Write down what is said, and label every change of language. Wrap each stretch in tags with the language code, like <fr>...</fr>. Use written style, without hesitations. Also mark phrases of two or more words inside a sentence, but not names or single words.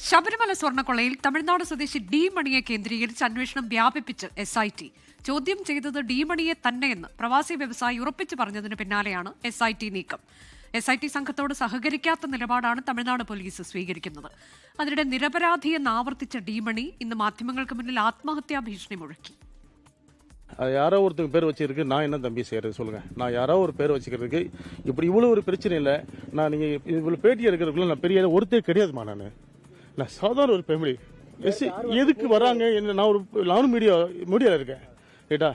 <ml>ശബരിമല സ്വർണ്ണക്കൊള്ളയിൽ തമിഴ്നാട് സ്വദേശി ഡി മണിയെ കേന്ദ്രീകരിച്ച് അന്വേഷണം വ്യാപിപ്പിച്ച് SIT. ചോദ്യം ചെയ്തത് ഡി മണിയെ തന്നെയെന്ന് പ്രവാസി വ്യവസായി ഉറപ്പിച്ചു പറഞ്ഞതിന് പിന്നാലെയാണ് SIT നീക്കം. SIT സംഘത്തോട് സഹകരിക്കാത്ത നിലപാടാണ് തമിഴ്നാട് പോലീസ് സ്വീകരിക്കുന്നത്. അതിനിടെ നിരപരാധിയെന്ന് ആവർത്തിച്ച ഡി മണി ഇന്ന് മാധ്യമങ്ങൾക്ക് മുന്നിൽ ആത്മഹത്യാ ഭീഷണി മുഴക്കി.</ml> <ta>யாரோ ஒருத்தங்க பேர் வச்சிருக்கு, நான் என்ன தம்பி செய்யறது சொல்லுங்க. நான் யாரோ ஒரு பேர் வச்சுக்கிறதுக்கு இப்படி இவ்வளோ ஒரு பிரச்சனை இல்லை. நான் நீங்கள் இவ்வளோ பேட்டி எடுக்கிறதுக்குள்ள நான் பெரிய ஒருத்தே கிடையாதுமா. நான் சாதாரண ஒரு ஃபேமிலி. எதுக்கு வராங்க என்ன, நானும் மீடியாவில் இருக்கேன் ரைட்டா.</ta>